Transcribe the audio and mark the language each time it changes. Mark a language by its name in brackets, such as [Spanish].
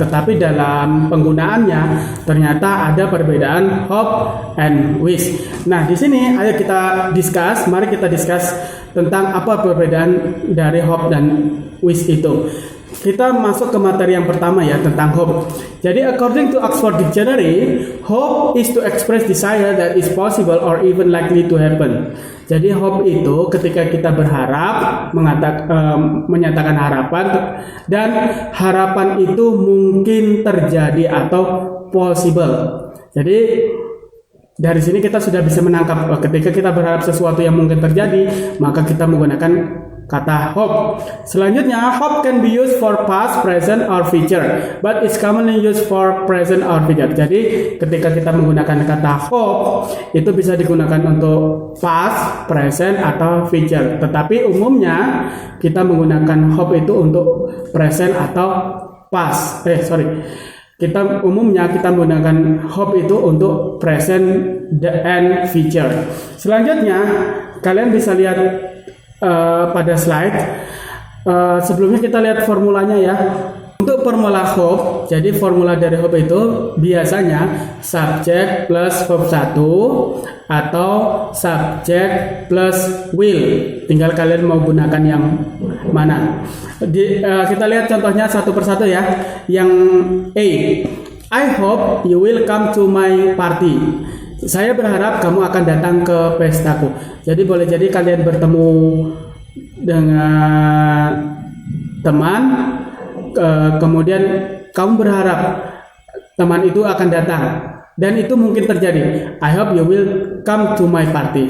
[Indonesian] Tetapi dalam penggunaannya ternyata ada perbedaan [English] hope and wish. [Indonesian] Nah, di sini ayo kita discuss. Mari kita discuss tentang apa perbedaan dari hope dan wish itu. Kita masuk ke materi yang pertama ya, tentang hope. [English] Jadi according to Oxford Dictionary, hope is to express desire that is possible or even likely to happen. [Indonesian] Jadi hope itu ketika kita berharap, menyatakan harapan, dan harapan itu mungkin terjadi atau possible. Jadi dari sini kita sudah bisa menangkap ketika kita berharap sesuatu yang mungkin terjadi, maka kita menggunakan kata hope. [English] Selanjutnya, hope can be used for past, present, or future, but it's commonly used for present or future. [Indonesian] Jadi, ketika kita menggunakan kata hope, itu bisa digunakan untuk past, present, atau future. Tetapi umumnya kita menggunakan hope itu untuk present atau past. Kita menggunakan hope itu untuk [English] present and future. [Indonesian] Selanjutnya, kalian bisa lihat pada slide. Sebelumnya kita lihat formulanya ya. Untuk formula hope, jadi formula dari hope itu biasanya subject plus verb 1 atau subject plus will. Tinggal kalian mau gunakan yang mana. Kita lihat contohnya satu persatu ya. Yang A, [English] I hope you will come to my party. [Indonesian] Saya berharap kamu akan datang ke pestaku. Jadi boleh jadi kalian bertemu dengan teman, kemudian kamu berharap teman itu akan datang, dan itu mungkin terjadi. [English] I hope you will come to my party.